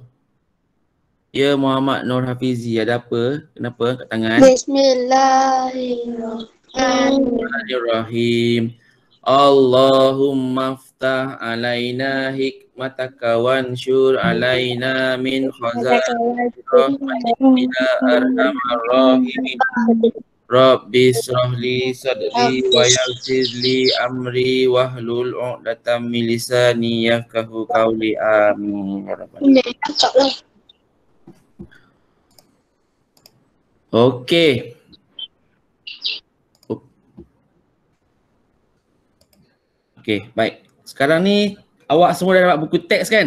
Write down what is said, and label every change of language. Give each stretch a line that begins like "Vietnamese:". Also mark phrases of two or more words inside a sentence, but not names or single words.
Malay: Ya Muhammad Nur Hafizi, ada apa? Kenapa angkat tangan?
Arabic: بسم الله الرحمن الرحيم. اللهم افتح علينا حكمتك وانشر علينا من خزائن رحمتك أرحم الراحمين. رب اشرح لي صدري ويسر لي أمري واحلل عقدة من لساني يفقهوا قولي.
Malay: Amin. Okey. Okey, baik. Sekarang ni awak semua dah dapat buku teks kan?